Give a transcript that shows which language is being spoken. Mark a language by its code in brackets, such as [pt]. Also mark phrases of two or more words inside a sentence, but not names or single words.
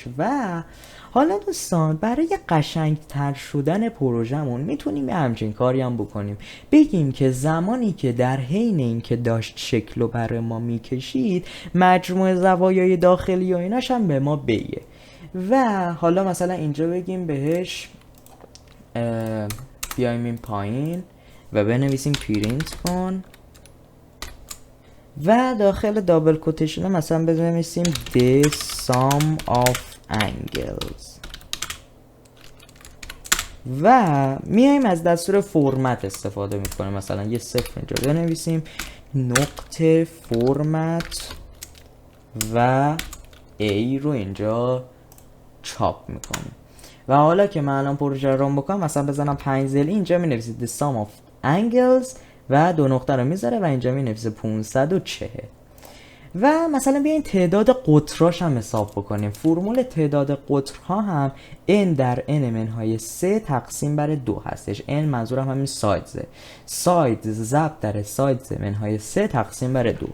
[fa] و حالا دوستان برای قشنگتر شدن پروژمون میتونیم همچین کاری هم بکنیم، بگیم که زمانی که در حین این که داشت شکل رو برای ما میکشید مجموع زوایای داخلی و ایناش هم به ما بگه. و حالا مثلا اینجا بگیم بهش بیایم این پایین و بنویسیم پرینت کن و داخل دابل کوتیشن مثلا بنویسیم [en] the sum of angles [fa] و میایم از دستور فرمت استفاده میکنیم. مثلا یه صفر اینجا بنویسیم، نقطه فرمت و A رو اینجا چاپ میکنیم. و حالا که من الان پروژه رو ران بکنم مثلا بزنم 5 ضلعی، اینجا مینویسید [en] the sum of angles [fa] و 2 نقطه رو میذاره و اینجا مینویسه 540. و مثلا بیاین تعداد قطراش هم حساب بکنیم. فرمول تعداد قطرها هم n در n منهای 3 تقسیم بر 2 هستش. n منظورم همین سایزه، سایز ضرب در سایز منهای 3 تقسیم بر 2.